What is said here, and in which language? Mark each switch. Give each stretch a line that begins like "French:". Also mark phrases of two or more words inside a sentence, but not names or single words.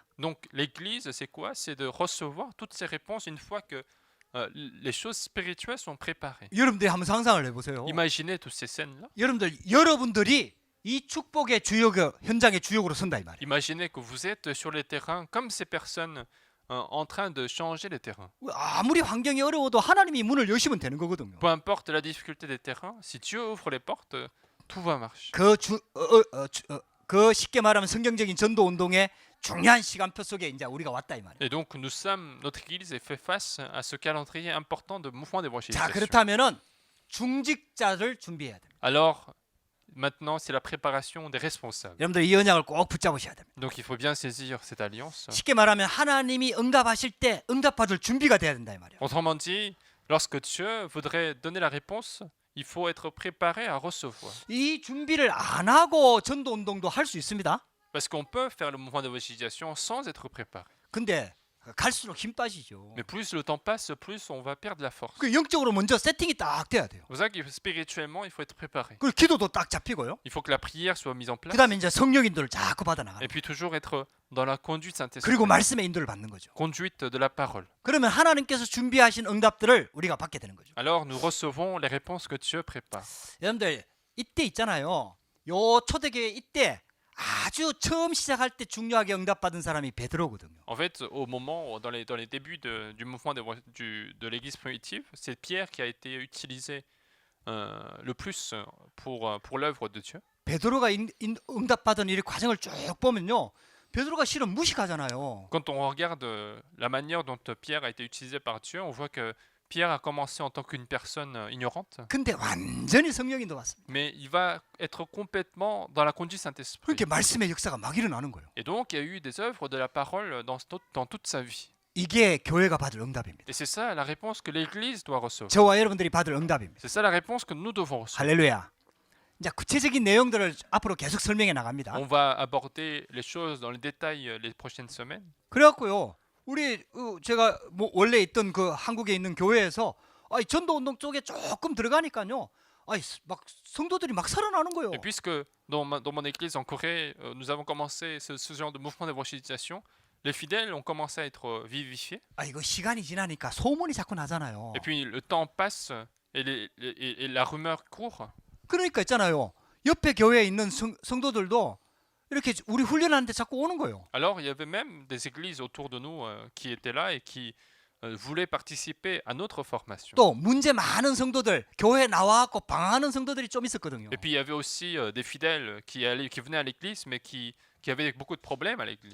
French: Donc l'Église, c'est quoi? C'est de recevoir toutes ces réponses une fois que les choses spirituelles sont préparées.
Korean: 여러분들이 한번 상상을 해보세요.
French: Imaginez toutes ces scènes-là.
Korean: 여러분들이 이 축복의 주역 현장의 주역으로 선다 이 말이에요.
French: Imaginez que vous êtes sur les terrains comme ces personnes en train de changer les terrains.
Korean: 아무리 환경이 어려워도 하나님이 문을 여시면 되는 거거든요.
French: Peu importe la difficulté des terrains, si Dieu ouvre les portes, tout va marcher.
Korean: 그 쉽게 말하면 성경적인 전도 운동의 중요한 시간표 속에 이제 우리가 왔다 이 말이에요.
French: Et donc notre Église est fait face à ce calendrier important de mouvement
Korean: 자
French: d'évangélisation.
Korean: 그렇다면은 중직자를 준비해야 됩니다.
French: Alors maintenant, c'est la préparation des responsables.
Korean: 여러분들 이 언약을 꼭 붙잡으셔야 됩니다.
French: Donc il faut bien saisir cette alliance.
Korean: 쉽게 말하면 하나님이 응답하실 때 응답받을 준비가 돼야 된다 이 말이에요.
French: Autrement dit, lorsque Dieu voudrait donner la réponse, il faut être préparé à recevoir.
Korean: 이 준비를 안 하고 전도 운동도 할 수 있습니다.
French: Parce qu'on peut faire le mouvement d'évangélisation sans être préparé.
Korean: 근데 갈수록 힘 빠지죠.
French: Mais plus le temps passe, plus on va perdre la force.
Korean: 그 영적으로 먼저 세팅이 딱 돼야 돼요.
French: C'est pour ça que spirituellement, il faut être préparé.
Korean: 그리고 기도도 딱 잡히고요.
French: Il faut que la prière soit mise en place.
Korean: 그다음에 이제 성령 인도를 자꾸 받아 나가는.
French: Et puis toujours être dans la conduite Saint-Esprit.
Korean: 그리고 말씀의 인도를 받는 거죠.
French: Conduite de la parole.
Korean: 그러면 하나님께서 준비하신 응답들을 우리가 받게 되는 거죠.
French: Alors nous recevons les réponses que Dieu prépare.
Korean: 여러분들 이때 있잖아요. 요 초대교회 이때 아주 처음 시작할 때 중요하게 응답받은 사람이 베드로거든요.
French: En fait, au moment, dans les débuts du mouvement de l'Église primitive, c'est Pierre qui a été utilisé le plus pour l'œuvre de Dieu.
Korean: 베드로가 응답받은 이 과정을 쭉 보면요. 베드로가 실은 무식하잖아요.
French: Quand on regarde la manière dont Pierre a été utilisé par Dieu, on voit que Pierre a commencé en tant qu'une personne ignorante,
Korean: 근데 완전히 성령인도 왔습니다.
French: mais il va être complètement dans la conduite Saint-Esprit.
Korean: 그렇게 말씀의 역사가 막 일어나는 거예요.
French: Et donc, il y a eu des œuvres de la parole dans toute sa vie.
Korean: 이게 교회가 받을 응답입니다.
French: Et c'est ça la réponse que l'Église doit recevoir.
Korean: 저와 여러분들이 받을 응답입니다.
French: C'est ça la réponse que nous devons recevoir.
Korean: 할렐루야. 이제 구체적인 내용들을 앞으로 계속 설명해 나갑니다.
French: On va aborder les choses dans le détail les prochaines semaines.
Korean: 그래갖고요. 우리 제가 뭐 원래 있던 그 한국에 있는 교회에서 전도 운동 쪽에 조금 들어가니까요. 막 성도들이 막 살아나는 거예요.
French: Et puisque dans mon église en Corée, nous avons commencé ce genre de mouvement d'évangélisation, les fidèles ont commencé à être vivifiés.
Korean: 이거 시간이 지나니까 소문이 자꾸 나잖아요.
French: Et puis le temps passe et la rumeur court.
Korean: 그러니까 있잖아요. 옆에 교회에 있는 성도들도 이렇게 우리 훈련하는데 자꾸 오는 거예요.
French: Alors il y avait même des églises autour de nous qui étaient là et qui voulaient participer à notre formation.
Korean: 또 문제 많은 성도들 교회에 나와갖고 방황하는 성도들이 좀 있었거든요.
French: Et puis il y avait aussi des fidèles qui venaient à l'église mais qui avaient beaucoup de problèmes à l'église.